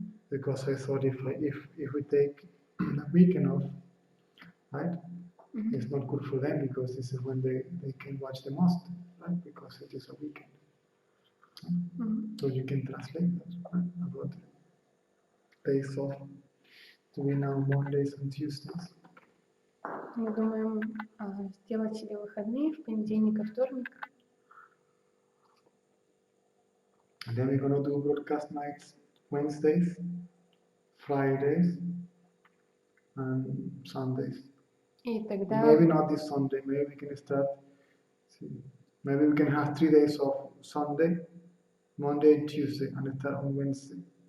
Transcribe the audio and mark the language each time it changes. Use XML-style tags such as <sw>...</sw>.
<en>Because I thought if we take a weekend off, right, it's not good for them because this is when they can watch the most, right? Because it is a weekend. So you can translate that, right? About days off to be now Mondays and Tuesdays.</en> <ru>Мы думаем сделать себе выходные в понедельник и вторник.</ru> <en>And then we're going to do broadcast nights Wednesdays, Fridays, and Sundays.</en> <ru>И тогда...</ru> <en>Maybe not this Sunday, maybe we can start, maybe we can have 3 days off Sunday, Monday and Tuesday, and start on Wednesday.</en>